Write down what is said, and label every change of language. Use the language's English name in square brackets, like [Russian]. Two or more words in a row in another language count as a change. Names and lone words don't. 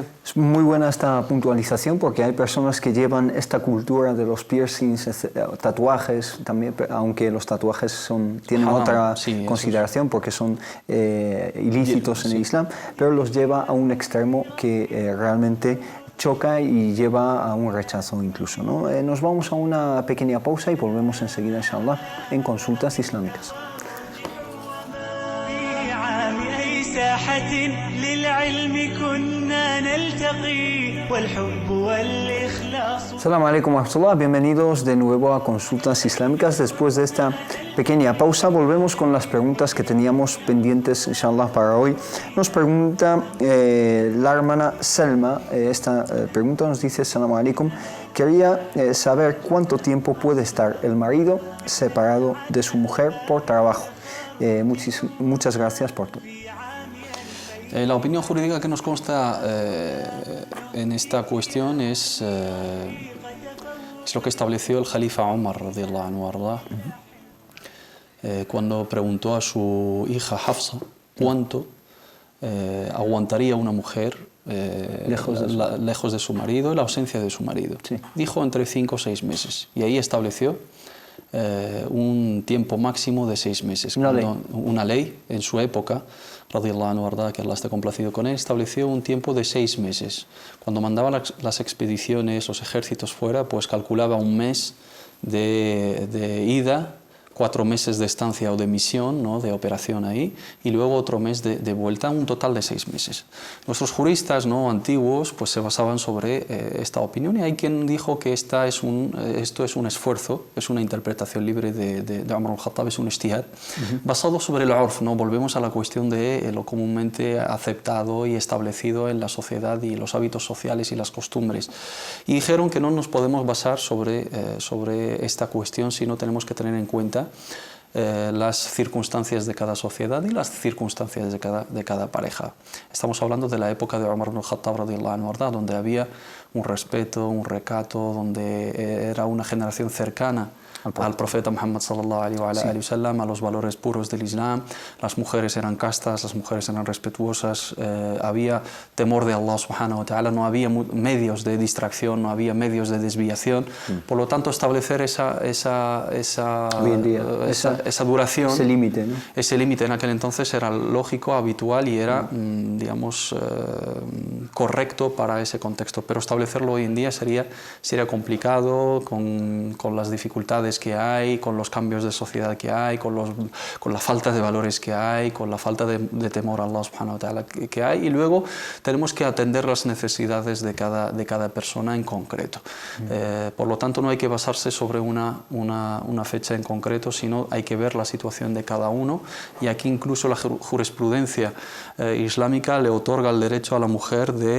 [Spanish] Es muy buena esta puntualización porque hay personas que llevan esta cultura de los piercings, tatuajes, también, aunque los tatuajes tienen otra consideración porque son ilícitos en el Islam, pero los lleva a un extremo que realmente choca y lleva a un rechazo incluso, ¿no? Nos vamos a una pequeña pausa y volvemos enseguida, inshallah, en Consultas Islámicas. [Arabic] السلام عليكم ورحمة الله, [Spanish] bienvenidos de nuevo a Consultas Islámicas. Después de esta pequeña pausa volvemos con las preguntas que teníamos pendientes, inshallah, para hoy. Nos pregunta la hermana Selma, esta pregunta nos dice: [Arabic] السلام عليكم, [Spanish] quería saber cuánto tiempo puede estar el marido separado de su mujer por trabajo. Muchas gracias por todo. La opinión jurídica que nos consta en esta cuestión es lo que estableció el Jalifa Omar [Arabic] رضي الله عنه [Spanish] arda, cuando preguntó a su hija Hafsa cuánto aguantaría una mujer lejos de su marido y la ausencia de su marido. Sí. Dijo entre 5 o 6 meses y ahí estableció un tiempo máximo de 6 meses. Una ley en su época, [Arabic] رضي الله عنه [Spanish] arda, que Allah esté complacido con él, estableció un tiempo de 6 meses. Cuando mandaba las expediciones, los ejércitos fuera, pues calculaba un mes de ida, 4 meses de estancia o de misión, ¿no?, de operación ahí, y luego otro mes de vuelta, un total de 6 meses. Nuestros juristas, ¿no?, antiguos, pues se basaban sobre esta opinión, y hay quien dijo que esto es un esfuerzo, es una interpretación libre de Umar al-Khattab, es un ijtihad, basado sobre el urf, ¿no? Volvemos a la cuestión de lo comúnmente aceptado y establecido en la sociedad y los hábitos sociales y las costumbres. Y dijeron que no nos podemos basar sobre esta cuestión, sino tenemos que tener en cuenta las circunstancias de cada sociedad y las circunstancias de cada pareja. Estamos hablando de la época de Umar ibn al-Khattab [Arabic] رضي الله عنه, [Spanish] donde había un respeto, un recato, donde era una generación cercana al profeta Muhammad [Arabic] صلى الله عليه و سلم, [Spanish] a los valores puros del Islam. Las mujeres eran castas, las mujeres eran respetuosas, había temor de Allah [Arabic] سبحانه و تعالى, [Spanish] no había medios de distracción, no había medios de desviación. Por lo tanto, establecer esa duración, ese límite, ¿no? Ese límite en aquel entonces era lógico, habitual y era, digamos, correcto para ese contexto. Pero establecerlo hoy en día sería complicado, con las dificultades que hay, con los cambios de sociedad que hay, con la falta de valores que hay, con la falta de temor a Allah [Arabic] سبحانه و تعالى [Spanish] que hay, y luego tenemos que atender las necesidades de cada persona en concreto. Por lo tanto, no hay que basarse sobre una fecha en concreto, sino hay que ver la situación de cada uno, y aquí incluso la jurisprudencia islámica le otorga el derecho a la mujer